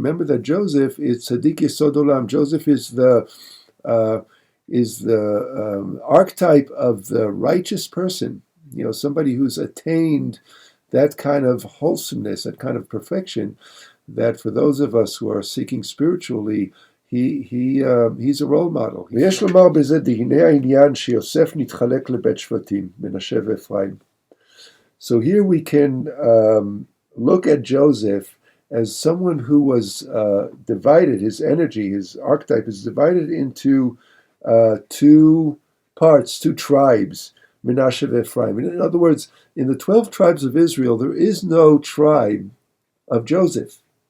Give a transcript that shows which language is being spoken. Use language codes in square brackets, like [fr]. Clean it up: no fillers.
[en] Remember that Joseph is Tzaddik Yesod Olam. Joseph is the archetype of the righteous person. Somebody who's attained that kind of wholesomeness, that kind of perfection. That for those of us who are seeking spiritually, he's a role model. [he] ויש לומר בזה דהנה העניין שיוסף נתחלק לבית שבטים, מנשה ואפרים. [en] So here we can look at Joseph as someone who was divided. His energy, his archetype is divided into two parts, two tribes, Menashe and Ephraim. In other words, in the 12 tribes of Israel, there is no tribe of Joseph.